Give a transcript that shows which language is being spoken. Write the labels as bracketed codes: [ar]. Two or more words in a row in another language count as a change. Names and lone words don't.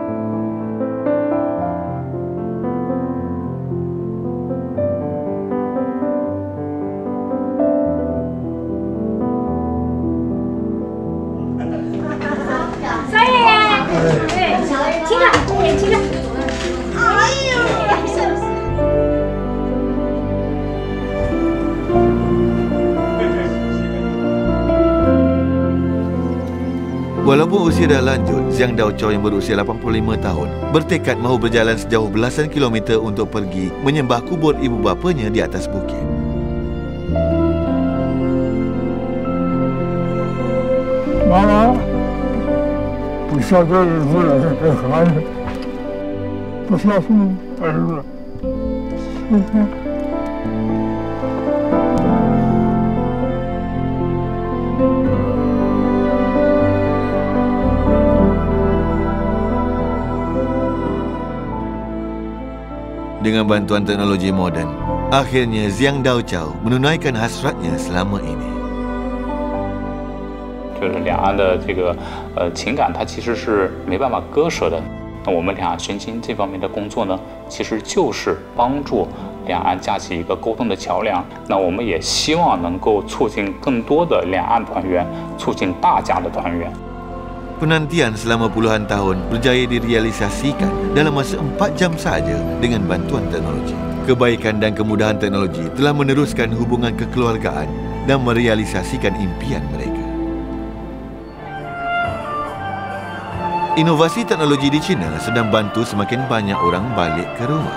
[zh] 三爷爷，对，听着，听着。哎呦，是不是？ [ms] Pada usia dah lanjut, Xiang Daoqiao yang berusia 85 tahun bertekad mahu berjalan sejauh belasan kilometer untuk pergi menyembah kubur ibu bapanya di atas bukit. [zh] Mama, 不孝顺不了这孩子，不孝顺儿子。 [ms] Dengan bantuan teknologi moden, akhirnya Xiang Daoqiao menunaikan hasratnya selama ini. [zh] 就是两岸的这个情感，它其实是没办法割舍的。那我们两岸寻亲这方面的工作呢，其实就是帮助两岸架起一个沟通的桥梁。那我们也希望能够促进更多的两岸团圆，促进大家的团圆。 [ms] Penantian selama puluhan tahun berjaya direalisasikan dalam masa 4 jam sahaja dengan bantuan teknologi. Kebaikan dan kemudahan teknologi telah meneruskan hubungan kekeluargaan dan merealisasikan impian mereka. Inovasi teknologi di China sedang bantu semakin banyak orang balik ke rumah.